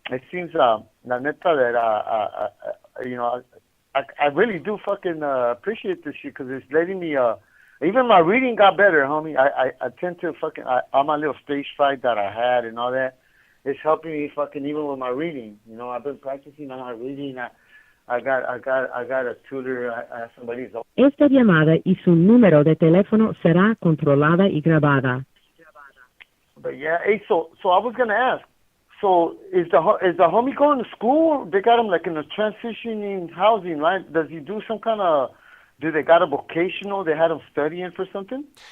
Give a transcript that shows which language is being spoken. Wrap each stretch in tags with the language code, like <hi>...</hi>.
<en>It seems</en> <es>la neta</es> <en>that you know, I really do fucking appreciate this shit because it's letting me even my reading got better, homie. I tend to fucking all my little stage fright that I had and all that. It's helping me fucking even with my reading. You know, I've been practicing on my reading. I got a tutor. Somebody's.</en> <es>Esta llamada y su número de teléfono será controlada y grabada.</es> <en>But yeah, hey, so I was gonna ask. So is the homie going to school? They got him like in a transitioning housing, right? Does he do some kind of? Do they got a vocational? They had him studying for something.</en>